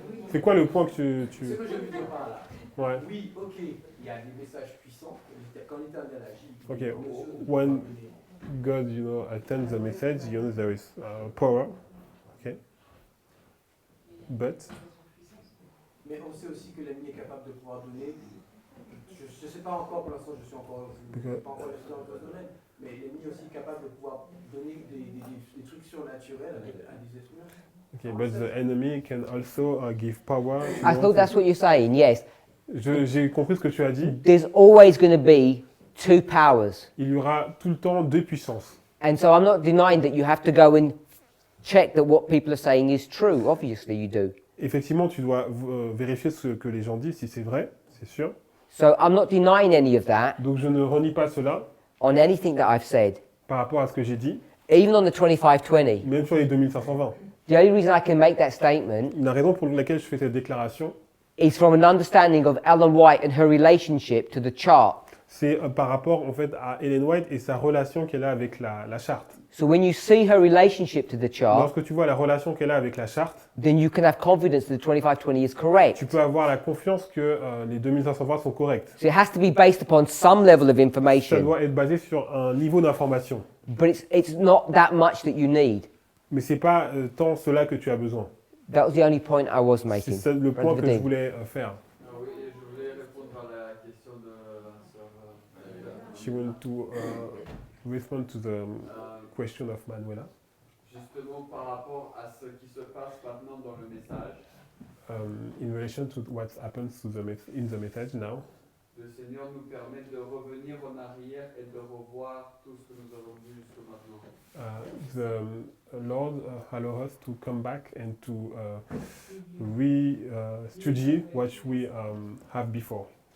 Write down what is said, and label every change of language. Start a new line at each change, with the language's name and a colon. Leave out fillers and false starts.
French: C'est quoi le point que tu... C'est ce que je veux dire par là. Ouais. Oui, ok, il y a des messages puissants. Quand l'Éternel agit...
English: Okay, when God, attends the message, there is power. Okay. But...
French: Mais on sait aussi que l'ennemi est capable de pouvoir donner. Je ne sais pas encore, pour l'instant, je suis encore pas encore dans le domaine, mais l'ennemi est aussi capable de pouvoir donner des trucs surnaturels à des êtres humains.
English: Okay, but the enemy can also give power. I thought that's what you're saying, yes.
French: J'ai compris ce que tu as dit.
English: There's always going to be two powers.
French: Il y aura tout le temps deux puissances.
English: And so I'm not denying that you have to go and check that what people are saying is true. Obviously you do.
French: Effectivement, tu dois vérifier ce que les gens disent, si c'est vrai, c'est sûr.
English: So I'm not denying any of that
French: Donc je ne renie pas cela
English: on anything that I've said.
French: par rapport à ce que j'ai dit,
English: Even on the 2520.
French: même sur les 2520.
English: The only reason I can make that statement
French: La raison pour laquelle je fais cette déclaration,
English: is from an understanding of Ellen White and her relationship to the chart.
French: c'est par rapport en fait à Ellen White et sa relation qu'elle a avec la charte.
English: So when you see her relationship to the chart,
French: Lorsque tu vois la relation qu'elle a avec la charte,
English: then you can have confidence that the 2520 is correct.
French: tu peux avoir la confiance que les 2520 sont corrects.
English: So it has to be based upon some level of
French: Ça
English: information,
French: doit être basé sur un niveau d'information.
English: but it's not that much that you need.
French: Mais c'est pas tant cela que tu as besoin.
English: That was the only point I was
French: C'est
English: making.
French: ça le point
English: Brother
French: que je
English: Vadim.
French: voulais faire. Ah oui, et je voulais répondre à la question de la sœur Manuela.
English: She wanted to respond to the question of Manuela.
French: Justement par rapport à ce qui se passe maintenant dans le message,
English: In relation to what happens to in the message now,
French: le Seigneur nous permet de revenir en arrière et de revoir tout ce que nous avons vu jusque maintenant.
English: the Lord allows us to come back and to re-study what we have before.